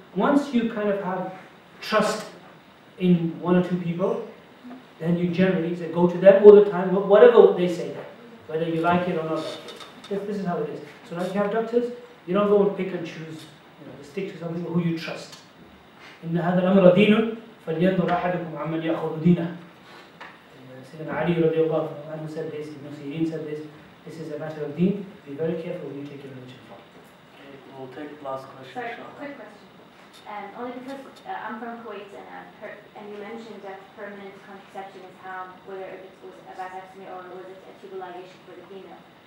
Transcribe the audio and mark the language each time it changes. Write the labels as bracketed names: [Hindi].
[English] Once you kind of have trust in 1 or 2 people, then you generally say go to them all the time, whatever they say, whether you like it or not. This is how it is. So like you have doctors, you don't go and pick and choose. You know, stick to some people who you trust. [Arabic] إن هذا الأمر دين فلينظر أحدكم عمن يأخذ دينه. [English] Sayyidina Ali radiallahu anhu said this, Ibn Sirin said this. This is a matter of deen. Be very careful who you take your religion from. We'll take the last question. Sorry, quick question. Only because I'm from Kuwait and I've heard, and you mentioned that permanent contraception is haram, whether it was a vasectomy or was it a tubal ligation for the female.